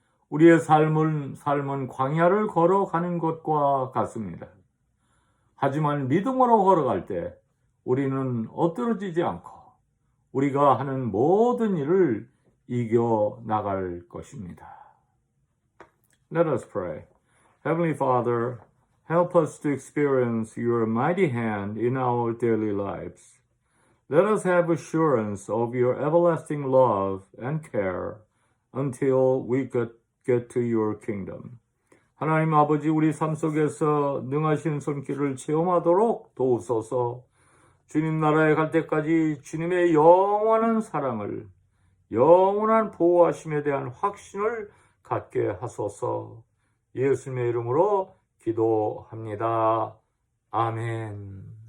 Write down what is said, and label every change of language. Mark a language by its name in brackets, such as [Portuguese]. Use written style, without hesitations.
[Korean] 우리의 삶은 광야를 걸어가는 것과 같습니다. 하지만 믿음으로 걸어갈 때 우리는 엎드러지지 않고 우리가 하는 모든 일을 이겨 나갈 것입니다. [English] Let us pray. Heavenly Father, help us to experience your mighty hand in our daily lives. Let us have assurance of your everlasting love and care until we get to your kingdom. [Korean] 하나님 아버지, 우리 삶 속에서 능하신 손길을 체험하도록 도우소서. 주님 나라에 갈 때까지 주님의 영원한 사랑을, 영원한 보호하심에 대한 확신을 갖게 하소서. 예수님의 이름으로 기도합니다. 아멘.